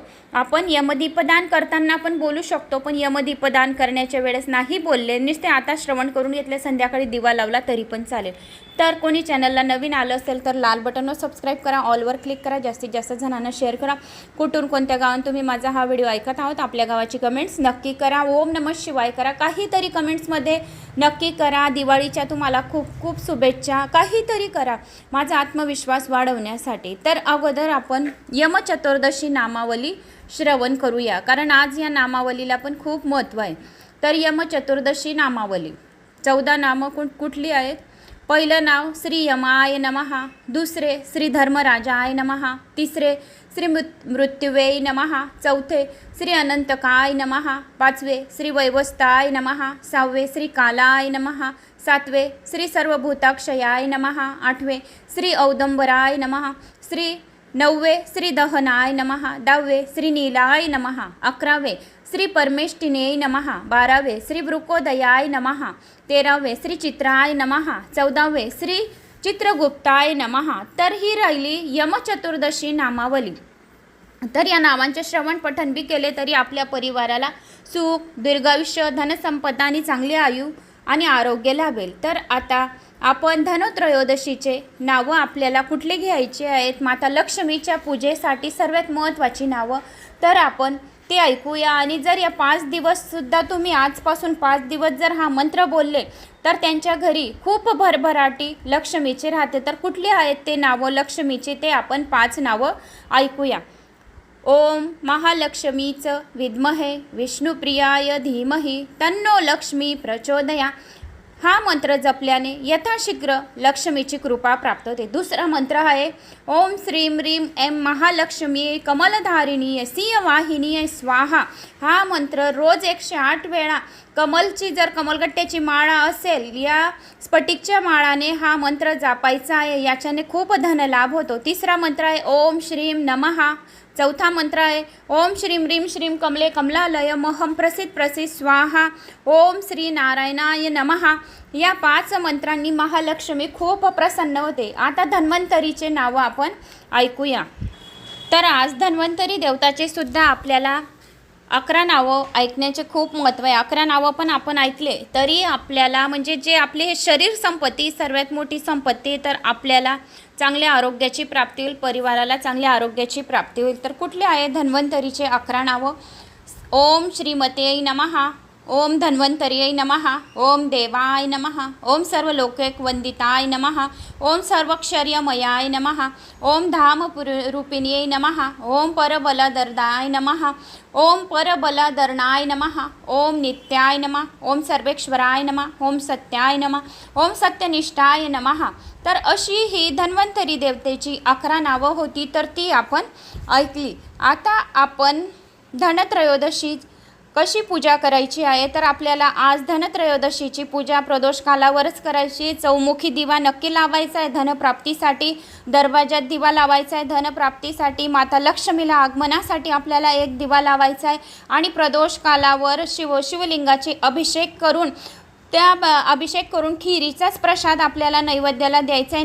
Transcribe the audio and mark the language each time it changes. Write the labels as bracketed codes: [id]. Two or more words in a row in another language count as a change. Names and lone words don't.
[mr] आपण यमदीपदान करताना पण बोलू शकतो, पण यमदीपदान करण्याच्या वेळेस नाही बोलले, नुसते आता श्रवण करून घेतले, संध्याकाळी दिवा लावला तरी पण चालेल। तर कोणी चॅनलला नवीन आलं असेल तर लाल बटनवर सबस्क्राईब करा, ऑलवर क्लिक करा, जास्तीत जास्त जणांना शेअर करा। कुठून कोणत्या गावात तुम्ही माझा हा व्हिडिओ ऐकत आहोत आपल्या गावाची कमेंट्स नक्की करा, [sa] ओम नमः शिवाय [mr] करा, काहीतरी कमेंट्समध्ये नक्की करा। दिवाळीच्या तुम्हाला खूप खूप शुभेच्छा, काहीतरी करा माझा आत्मविश्वास वाढवण्यासाठी। तर अगोदर आपण यमचतुर्दशी नामावली श्रवण करूया, कारण आज या नामावलीला पण खूप महत्त्व आहे। तर यमचतुर्दशी नामावली 14 नामं कुठली आहेत? पहिलं नाव [sa] श्री यमाय नमः, दुसरे श्री धर्मराजाय नमः, तिसरे श्री मृत्युवे नमः, चौथे श्री अनंतकाय नमः, पाचवे श्री वैवस्ताय नमः, सहावे श्री कालाय नमः, सातवे श्री सर्वभूताक्षयाय नमः, आठवे श्री औदंबराय नमः, नववे श्री दहनाय नमः, दहावे श्री नीलाय नमः, अकरावे श्री परमेष्टिने नमः, बारावे श्री वृकोदयाय नमः, तेरावे श्री चित्राय नमः, चौदावे श्री चित्रगुप्ताय नमः। [mr] तर ही राहिली यमचतुर्दशी नामावली। तर या नावांचे श्रवण पठण बी केले तरी आपल्या परिवाराला सुख, दीर्घायुष्य, धनसंपदा आणि चांगले आयु आणि आरोग्य लाभेल। तर आता आपण धनत्रयोदशीचे नावं आपल्याला कुठले घ्यायचे आहेत? माता लक्ष्मीच्या पूजेसाठी सर्वात महत्त्वाची नावं, तर आपण ते ऐकूया। आणि जर या 5 दिवससुद्धा तुम्ही आजपासून 5 दिवस जर हा मंत्र बोलले तर त्यांच्या घरी खूप भरभराटी लक्ष्मीचे राहते। तर कुठली आहेत ते नावं लक्ष्मीचे, ते आपण 5 नावं ऐकूया। [sa] ओम महालक्ष्मीच विद्महे विष्णुप्रियाय धीमहि तन्नो लक्ष्मी प्रचोदया। [mr] हा मंत्र जपल्याने यथाशीघ्र लक्ष्मीची कृपा प्राप्त होते। दुसरा मंत्र आहे [sa] ओम श्रीं ह्रीं ऐं महालक्ष्मी कमलधारिणी सिंहवाहिनी स्वाहा। हा मंत्र रोज 108 वेळा कमलची जर कमलगट्ट्याची माळा असेल या स्फटिकच्या माळाने हा मंत्र जपायचा आहे, याच्याने खूप धनलाभ होतो। [mr] तिसरा मंत्र आहे [sa] ओम श्रीं नमः। [mr] चौथा मंत्र आहे [sa] ओम श्रीं ह्रीं श्रीं कमले कमलालय महम प्रसिद्ध प्रसिद्ध स्वाहा। ओम श्री नारायणाय नमः। [mr] या 5 मंत्रांनी महालक्ष्मी खूप प्रसन्न होते। आता धन्वंतरीचे नावं आपण ऐकूया। तर आज धन्वंतरी देवताचे सुद्धा आपल्याला 11 नावं ऐकण्याचे खूप महत्त्व आहे। 11 नावं पण आपण ऐकले तरी आपल्याला म्हणजे जे आपले हे शरीर संपत्ती सर्वात मोठी संपत्ती, तर आपल्याला चांगल्या आरोग्याची प्राप्ती होईल, परिवाराला चांगल्या आरोग्याची प्राप्ती होईल। तर कुठले आहे धन्वंतरीचे 11 नावं? [sa] ओम श्रीमते नमः, ओम धन्वंतर्यै नमः, ओम देवाय नमः, ओम सर्वलोकैकवंदिताय नमः, ओम सर्वक्षर्यमयाय नमः, ओम धामरूपिण्यै नमः, ओम परबलदर्दाय नमः, ओम परबलदर्णाय नमः, ओम नित्याय नमः, ओम सर्वेश्वराय नमः, ओम सत्याय नमः, ओम सत्यनिष्ठाय नमः। [mr] तर अशी ही धन्वंतरी देवतेची 11 नावं होती, तर ती आपण ऐकली। आता आपण धनत्रयोदशी कशी पूजा करायची आहे? तर आपल्याला आज धनत्रयोदशीची पूजा प्रदोष कालावरच करायची। चौमुखी दिवा नक्की लावायचा आहे धनप्राप्तीसाठी, दरवाजात दिवा लावायचा आहे धनप्राप्तीसाठी, माता लक्ष्मीला आगमनासाठी आपल्याला एक दिवा लावायचा आहे आणि प्रदोष कालावर शिवलिंगाचे अभिषेक करून खिरीचाच प्रसाद आपल्याला नैवेद्याला द्यायचा आहे।